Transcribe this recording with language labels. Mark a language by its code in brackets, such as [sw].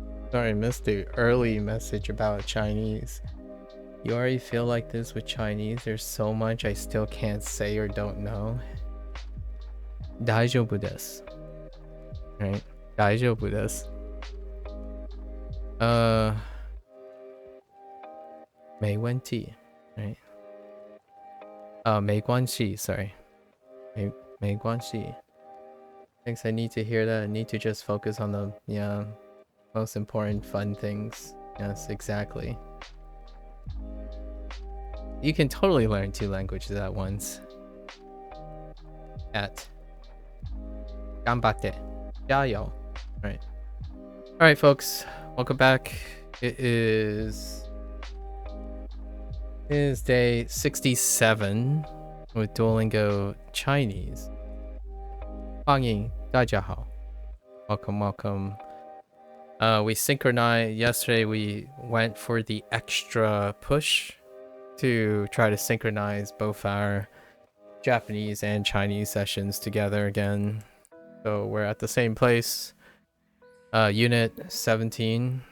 [en] Sorry, I missed the early message about Chinese. You already feel like this with Chinese? There's so much I still can't say or don't know. [ja] 大丈夫です [en] Right? [ja] 大丈夫です [zh] 没问题 [ja] Right? [zh] 没关系 [en] Sorry. [zh] 没关系 [en] Thanks, I need to hear that. I need to just focus on the, most important fun things. Yes, exactly. You can totally learn 2 languages at once. At [ja] 頑張って [zh] 加油 [en] Right. Alright, folks. Welcome back. It is day 67 with Duolingo Chinese. [zh] 欢迎大家好 [en] Welcome, welcome. We synchronized yesterday. We went for the extra push to try to synchronize both our Japanese and Chinese sessions together again. So we're at the same place. Unit 17.